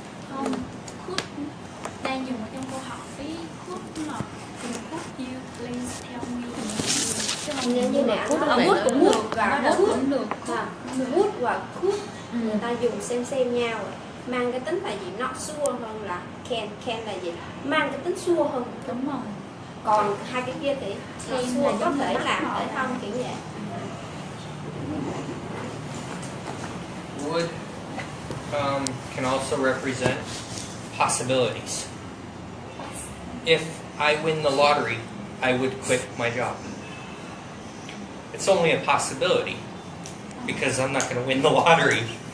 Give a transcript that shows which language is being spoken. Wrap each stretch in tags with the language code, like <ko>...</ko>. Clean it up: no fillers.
<vi>Không, could đang dùng ở trong câu hỏi. Could là could you please tell me? Như nè, would cũng được và could cũng được. Would và could người ta dùng xem nhau rồi. Mang cái tính là gì? Not sure hơn là can. Can là gì? Mang cái tính sure hơn. Đúng rồi. Còn hai cái kia thì sure có thể làm thể không kiểu vậy.</vi> <en>Would can also represent possibilities. If I win the lottery, I would quit my job. It's only a possibility because I'm not going to win the lottery.</en>